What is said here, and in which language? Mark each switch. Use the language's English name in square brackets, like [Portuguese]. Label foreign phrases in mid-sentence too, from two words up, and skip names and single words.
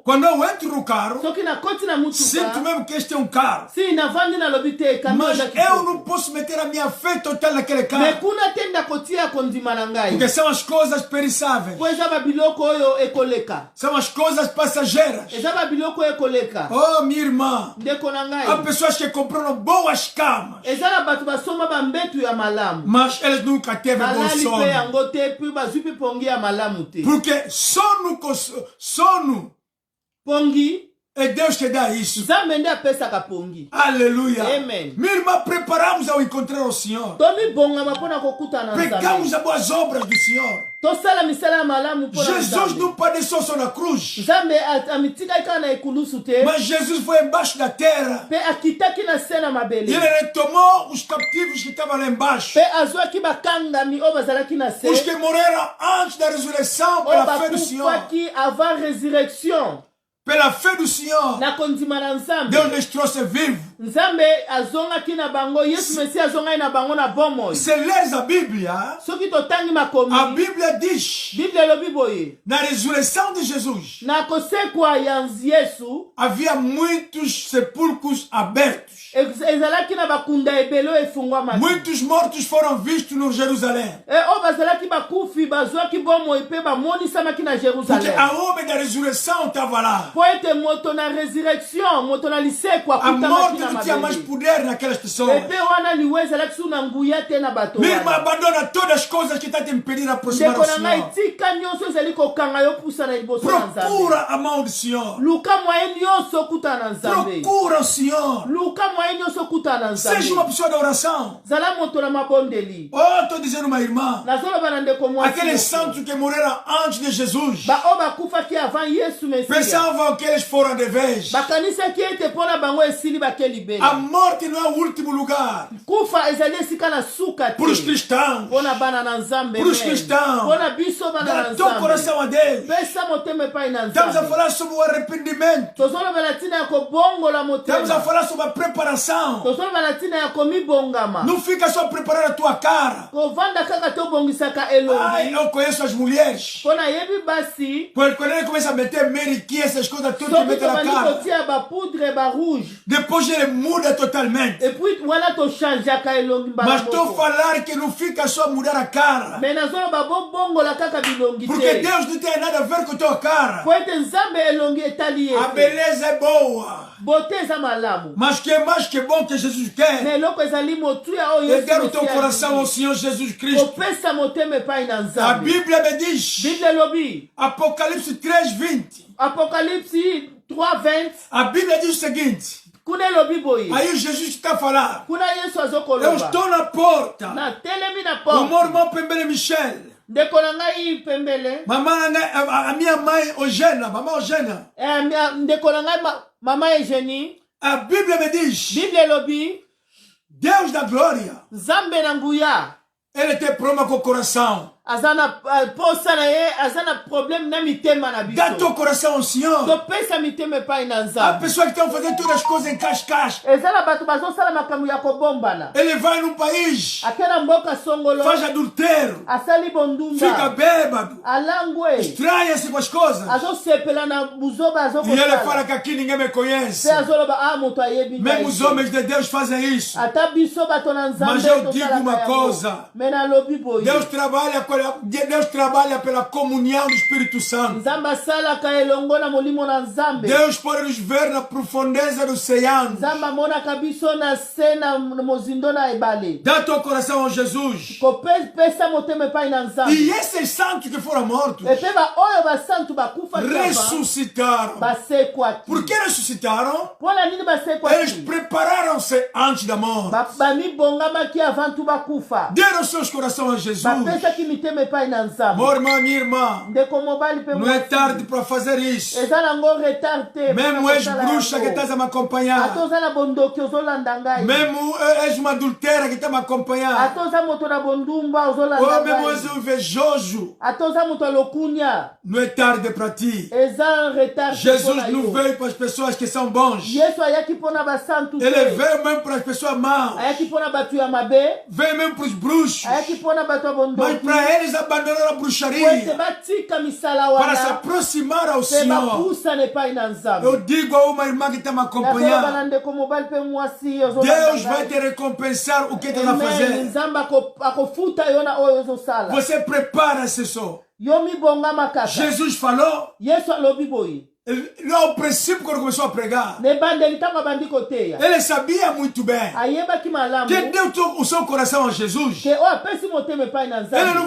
[Portuguese] Quando eu entro no carro, [Lingala] Soki nakoti na [Portuguese] sinto [Lingala] mutuka. [Portuguese] mesmo que este é um carro. [Lingala] Si navandi nalobi te camion [Portuguese] Mas [Lingala] eza [Portuguese] eu [Lingala] kitoko. [Portuguese] não posso meter a minha fé total naquele [Lingala] Me [Portuguese] carro. [Lingala] kuna te ndakotia kondima na ngai. [Portuguese] Porque são as coisas perissáveis. [Lingala] Po eza babiloko oyo ekoleka. [Portuguese] São as coisas passageiras. [Lingala] Eza babiloko oyo ekoleka. [Portuguese] Oh, minha irmã. [Lingala] Ndeko na [Portuguese] Há [Lingala] ngai. [Portuguese] pessoas que compraram boas camas, [Lingala] Eza na bato basomba bambetu ya malamu. [Portuguese] mas eles nunca teve bom [Lingala] Balali pe [Portuguese] sono. [Lingala] yango te puis bazwi pe pongi ya malamu te. [Portuguese] Porque sono [Lingala] Pongi [Portuguese] é Deus que dá isso. [Lingala] Nzambe nde apesaka pongi. [Portuguese] Aleluia. [Lingala] Amen. [Portuguese] Minha irmã, preparamos ao encontrar o Senhor. [Lingala] Tomibongama mpona kokutana na [Portuguese] Pegamos [Lingala] Nzambe. [Portuguese] as boas obras do Senhor. [Lingala] Tosala misala ya malamu mpona [Portuguese] Jesus [Lingala] Nzambe. [Portuguese] não padeceu só na cruz, [Lingala] Nzambe amitikaki kaka na ekulusu te. [Portuguese] mas Jesus foi embaixo da terra. [Lingala] Mpe akitaki na se na [Portuguese] E [Lingala] mabele. [Portuguese] ele retomou os captivos que estavam lá embaixo. [Lingala] Mpe azwaki bakangami oyo bazalaki na se. [Portuguese] Os que morreram antes da ressurreição [Lingala] Oyo [Portuguese] pela fé do Senhor. [Lingala] bakufaki [French] avant résurrection. [Portuguese] Pela fé do Senhor, [Lingala] Na kondima na Nzambe. [Portuguese] Deus nos trouxe vivo. [Lingala] Nzambe azongaki na bango. Yesu Mesiya azongaki na bango na bomoi. [Portuguese] Se leres a Bíblia, [Lingala] Soki totangi makomi. [Portuguese] a Bíblia diz, [Lingala] Biblia elobi boye. [Portuguese] na ressurreição de Jesus, [Lingala] Na kosekwa ya Yesu. [Portuguese] havia muitos sepulcros abertos. [Lingala] Ezalaki na bakunda ebele oyo efungwamaki. [Portuguese] Muitos mortos foram vistos no Jerusalém. [Lingala] Oyo bazalaki bakufi bazwaki bomoi mpe bamonisamaki na [Portuguese] Porque [Lingala] Jerusalem. [Portuguese] a homem da ressurreição estava lá. [Lingala] Po ete moto na résurrection, moto na lisekwa [Portuguese] A [Lingala] akutamaki [Portuguese] morte [Lingala] na [Portuguese] não tinha mais [Lingala] mabele. [Portuguese] poder naquelas pessoas. [Lingala] Epe wana liwe ezalaki su na nguya te na bato [Portuguese] Minha irmã, [Lingala] wana. [Portuguese] abandona todas as coisas que estão te impedindo de aproximar [Lingala] Ndeko [Portuguese] do [Lingala] na ngai [Portuguese] Senhor. [Lingala] tika nyonso ezali kokanga yo pusa na liboso na Nzambe. [Portuguese] Procura a mão do Senhor. [Lingala] Luka mwaye nyonso okuta na Nzambe. [Portuguese] Procura o Senhor. [Lingala] Luka mwaye nyonso okuta na [Portuguese] Seja [Lingala] Nzambe. [Portuguese] uma pessoa da oração. [Lingala] Zala moto na mabondeli. [Portuguese] Oh, estou dizendo uma irmã. [Lingala] Nazoloba na ndeko mwasi. [Portuguese] Aqueles santos que morreram antes de Jesus [Lingala] Ba o bakufaki avant Yesu Mesiya. [Portuguese] pensavam pensam que eles foram de vez. [Lingala] bakanisa ki ete pona bango esili bakelibela [Portuguese] A morte não é o último lugar [Lingala] kufa ezali esika na suka [Portuguese] para os [Lingala] te [Portuguese] cristãos. [Lingala] pona bana na nzambe [Portuguese] Para os cristãos. [Lingala] pona biso bana na [Portuguese] Dá teu [Lingala] nzambe [Portuguese] coração a Deus. [Lingala] pesa motema epai na [Portuguese] Estamos a [Lingala] nzambe [Portuguese] falar sobre o arrependimento. [Lingala] tozolobela ntina ya kobongola [Portuguese] Estamos a [Lingala] motema [Portuguese] falar sobre a preparação. [Lingala] tozolobela ntina ya komibongama [Portuguese] Não fica só preparando a tua cara. [Lingala] kovanda kaka tobongisaka [Portuguese] Ai, [Lingala] elongi [Portuguese] eu conheço as mulheres. [Lingala] pona yebi basi [Portuguese] Quando ele começa a meter meriquinha, essas coisas tudo que [Lingala] soki [Portuguese] mete na [Lingala] tobandi [Portuguese] cara. [Lingala] kotia bapoudre barouge [Portuguese] Depois ele muda totalmente. [Lingala] epuis wana tochangeaka elongi mbala [Portuguese] Mas estou a [Lingala] moko [Portuguese] falar que não fica só a mudar a cara. [Lingala] me nazoloba bobongola kaka bilongi [Portuguese] Porque [Lingala] te [Portuguese] Deus não tem nada a ver com a tua cara. [Lingala] po ete nzambe elongi etali [Portuguese] A [Lingala] ete [Portuguese] beleza é boa. [Lingala] bote eza malamu [Portuguese] Mas que é mais que bom que Jesus quer. [Lingala] me eloko ezali motuya oyo [Portuguese] É dar o teu coração ao Senhor Jesus Cristo. [Lingala] kopesa motema epai na [Portuguese] A [Lingala] nzambe [Portuguese] Bíblia me diz, [Lingala] bible elobi [Portuguese] Apocalipse 3:20. [Lingala] apocalypse 3:20 [Portuguese] A Bíblia diz o seguinte. [Lingala] kuna elobi boye [Portuguese] Aí Jesus está a falar. [Lingala] kuna yesu [Portuguese] Eu [Lingala] azokoloba [Portuguese] estou na porta. [Lingala] natelemi na [Portuguese] O meu [Lingala] porte [Portuguese] irmão Pembele Michel. [Lingala] ndeko na ngai pembele [Portuguese] A minha mãe Eugênia. Mamãe Eugênia. [Lingala] ndeko na ngai mama Eugenie [Portuguese] A Bíblia me diz. [Lingala] bible elobi [Portuguese] Deus da glória. [Lingala] nzambe na nguya [Portuguese] Ele tem problema com o coração. [Lingala] aza na posa na ye aza na problème na mitema na [Portuguese] Dá [Lingala] biso [Portuguese] teu coração ao Senhor. [Lingala] topesa mitema epai na [Portuguese] Há [Lingala] nzambe [Portuguese] pessoas que estão fazendo todas as coisas em cascasca. [Lingala] eza na bato bazosala makambo ya kobombana [Portuguese] Ele vai num país, [Lingala] ake na mboka songolo [Portuguese] faz adultério, [Lingala] asali [Portuguese] fica [Lingala] bondumba [Portuguese] bêbado, [Lingala] alangwe [Portuguese] estranha-se com as coisas. [Lingala] azosepela na buzoba [Portuguese] E ele fala [Lingala] azokosala [Portuguese] que aqui ninguém me conhece. [Lingala] pe azoloba moto ayebi ngai [Portuguese] Mesmo os [Lingala] te. [Portuguese] homens de Deus fazem isso. [Lingala] ata biso bato na nzambe [Portuguese] Mas eu [Lingala] tosalaka [Portuguese] digo uma [Lingala] yango. [Portuguese] coisa. [Lingala] me nalobi boye [Portuguese] Deus trabalha pela comunhão do Espírito Santo. [Lingala] nzambe asalaka elongo na molimo na nzambe [Portuguese] Deus pode nos ver na profundeza do oceano. [Lingala] nzambe amonaka biso na se na mozindo na ebale [Portuguese] Dá teu coração a Jesus. [Lingala] kopesa motema epai na [Portuguese] E [Lingala] nzambe [Portuguese] esses santos que foram mortos [Lingala] epe baoyo basantu bakufa kava [Portuguese] ressuscitaram. [Lingala] basekwa ti [Portuguese] Por que ressuscitaram? [Lingala] mpona nini basekwa [Portuguese] Eles [Lingala] ti [Portuguese] prepararam-se antes da morte. [Lingala] bamibongamaki avantu bakufa [Portuguese] Deram seus corações a Jesus. [Lingala] bapesaki mitema epai na nzambe [Portuguese] Meu irmão, minha irmã, [Lingala] ndeko mobali mpe [Portuguese] não é [Lingala] mwasi. [Portuguese] tarde para fazer isso. [Lingala] eza nango retard te [Portuguese] Mesmo és bruxa que estás a me acompanhar. [Lingala] ata oza na bondoki ozolanda ngai [Portuguese] Mesmo és uma adultera que está a me acompanhar. [Lingala] ata oza moto na bondumba [Portuguese] Ou [Lingala] ozolanda [Portuguese] mesmo és [Lingala] ngai [Portuguese] um invejoso. [Lingala] ata oza moto ya lokunya [Portuguese] Não é tarde para ti. [Lingala] eza retard te [Portuguese] Jesus [Lingala] mpona [Portuguese] não [Lingala] yo. [Portuguese] veio para as pessoas que são bons. [Lingala] yesu ayaki mpona basantu [Portuguese] Ele [Lingala] te [Portuguese] veio mesmo para as pessoas más. [Lingala] ayaki mpona bato ya mabe [Portuguese] Veio mesmo para os bruxos. [Lingala] ayaki mpona bato ya [Portuguese] Mas [Lingala] bondoki [Portuguese] para eles abandonaram a [Lingala] po ete [Portuguese] bruxaria. [Lingala] batika misala [Portuguese] Para se [Lingala] wana [Portuguese] aproximar ao [Lingala] mpe [Portuguese] Senhor. [Lingala] bapusana epai na nzambe [Portuguese] Eu digo a uma irmã que está me [Lingala] nazoloba [Portuguese] acompanhando. [Lingala] na ndeko mobali mpe mwasi [Portuguese] Deus vai te recompensar o que estás a fazer. [Lingala] nzambe akofuta yo na oyo ozosala [Portuguese] Você prepara-se só. [Lingala] yo mibongama kaka [Portuguese] Jesus falou, [Lingala] yesu alobi boye [Portuguese] lá ao princípio quando começou a pregar, [Lingala] na ebandeli ntango abandi koteya [Portuguese] ele sabia muito bem [Lingala] ayebaki malamu [Portuguese] que deu o seu coração a Jesus. [Lingala] ke oyo apesi motema epai na [Portuguese] Ele não [Lingala] nzambe